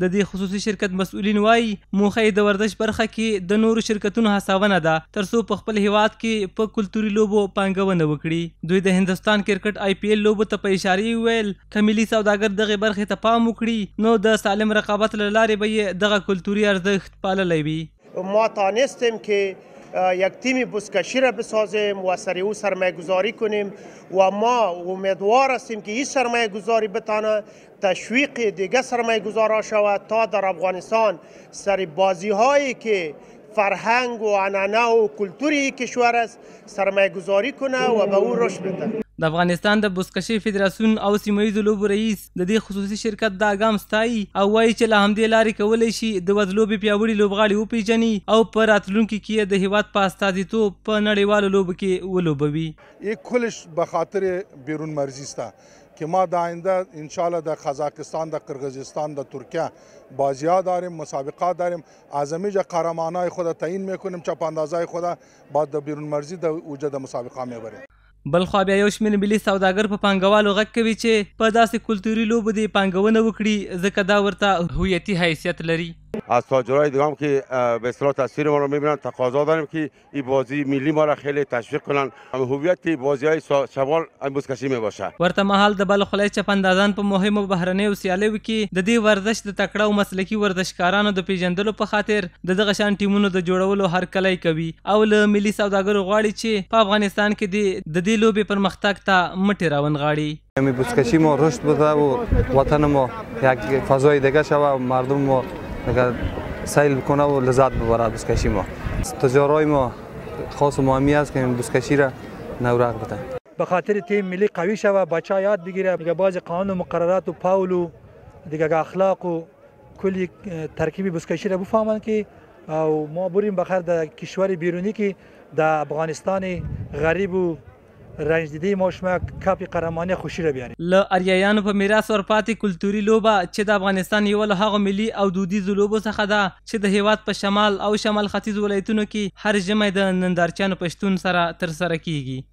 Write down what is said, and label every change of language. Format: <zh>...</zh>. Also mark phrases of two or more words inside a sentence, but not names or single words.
<ps>د دې خصوصي شرکت مسؤلین وایي موخه یې د ورزش برخه کې د نورو شرکتونو هڅونه ده ترڅو په خپل هیواد کې په کلتوري لوبو پانګونه وکړي. دوی د هندستان کرکټ IPL لوبو ته په اشاره ویل که ملي سوداګر دغه برخې ته پام وکړي نو د سالم رقابت له لارې به یې دغه کلتوري ارزښت پاللی وي.</ps> <fa>ما توانستیم که یک تیم بزکشی را بسازیم و سر او سرمایه گذاری کنیم و ما امیدوار هستیم که این سرمایه گذاری بتانه تشویق دیگه سرمایه گذارا شود تا در افغانستان سر بازی هایی که فرهنگ و عنعنه و کلتوری کشور است سرمایه گذاری کنه و به او رشد بده.</fa> <ps>د افغانستان د بزکشي فدراسیون او سیمه‌ییزو لوبو رئیس د دې خصوصي شرکت دا ګام ستایي او وایي چې له همدې لارې کولی شي د وزلوبې پیاوړي لوبغاړي وپیژني او په راتلونکي کې د هیواد په استازیتوب په نړیوالو لوبو کې ولوبوي.</ps> <fa>یک کلش به خاطر بیرون مرزی است که ما در آینده انشالله در قزاقستان، در قرقیزستان، در ترکیه بازی‌ها داریم، مسابقات داریم. از همیشه قهرمانای خود تعیین میکنیم چپ اندازای خود بعد در بیرون مرزی در اوج مسابقه میبریم.</fa> <ps>بلخوا بیا یو شمېر ملي سوداګر په پانګوالو غږ کوي چې په داسې کلتوري لوبو دې پانګونه وکړي ځکه دا ورته هویتي حیثیت لري.</ps> <fa>از تاجرای دیگه هم که به اصطلاح تصویر ما رو میبینن تقاضا داریم که این بازی ملی ما را خیلی تشویق کنن. هویت بازی‌های شمال بزکشی میباشه.</fa> <ps>ورته مهال د بلخ ولایت چپندازان په مهمو بهرنیو سیالیو کې د دې ورزش د تکړه او مسلکي ورزشکارانو د پیژندلو په خاطر د دغه شان ټیمونو د جوړولو هرکلی کوي او له ملي سوداګرو غواړي چې په افغانستان کې د دې لوبې پرمختګ ته مټې راونغاړي.</ps> <fa>بزکشی ما رشد بده و وطن ما یک فضای دیگه شوه و مردم ما سیل بکنه و لذت ببره. بزکشی ما تجارای ما خاص و مهمی است که بزکشی را نورق بده. به خاطر تیم ملی قوی شوه، بچه یاد بگیره دیگه بعضی قانون و مقررات و پاول و دیگه اخلاق و کلی ترکیب بزکشی را بفهمن که او ما بریم بخیر در کشور بیرونی که در افغانستان غریب و رنج دیده ما شما کاپی قهرمانی خوشی را بیاریم.</fa> <ps>له اریایانو په میراث ورپاتې کلتوري لوبه چې د افغانستان یوه له هغو ملي او دودیزو لوبو څخه ده چې د هیواد په شمال او شمال ختیځ ولایتونو کې هر ژمی د نندارچیانو په شتون سره ترسره کیږي.</ps>